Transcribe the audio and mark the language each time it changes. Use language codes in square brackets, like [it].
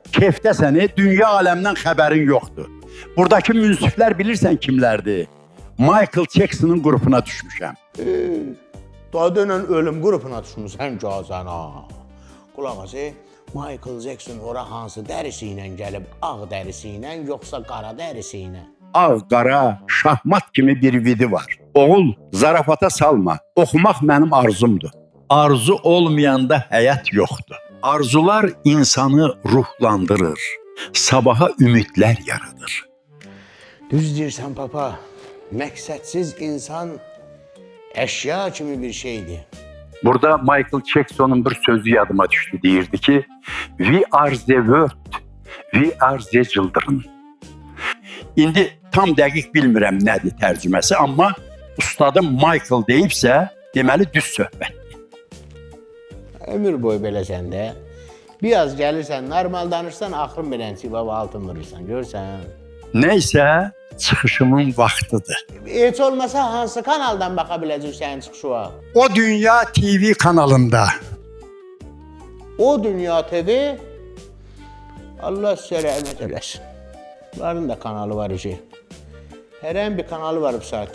[az] Kefdə səni, dünya aləmdən xəbərin yoxdur. Buradakı münsiflər bilirsən kimlərdir? Michael Jackson'ın qrupuna düşmüşəm. Dadıyla ölüm qrupuna düşmüsən gazana. Qulaq as, Michael Jackson ora hansı dərisi ilə gəlib? Ağ dərisi ilə, yoxsa qara dərisi ilə? Ağ-qara, şahmat kimi bir vidi var. Oğul, zarafata salma. Oxumaq mənim arzumdur. Arzu olmayanda həyat yoxdur. Arzular insanı ruhlandırır. Sabaha ümidlər yaradır. Düz deyirsən, papa. Məqsədsiz insan əşya kimi bir şeydir. Burada Michael Jackson'un bir sözü yadıma düşdü. Deyirdi ki, [en] We are the world, we are the children. [az] İndi tam dəqiq bilmirəm nədir tərcüməsi, amma ustadım Michael deyibsə, deməli düz söhbətdir. Ömür boyu beləsən də. Biraz gəlirsən, normal danışsan, axırın belənçi baba altın vurursan, görsən. Neysə, çıxışımın vaxtıdır. Heç olmasa hansı kanaldan baxa biləcəksən çıxışıva? O Dünya TV kanalında. O Dünya TV, Allah sizə rəhmət eləsin. Bunların da kanalı var işi. Hər bir kanalı var bu saat.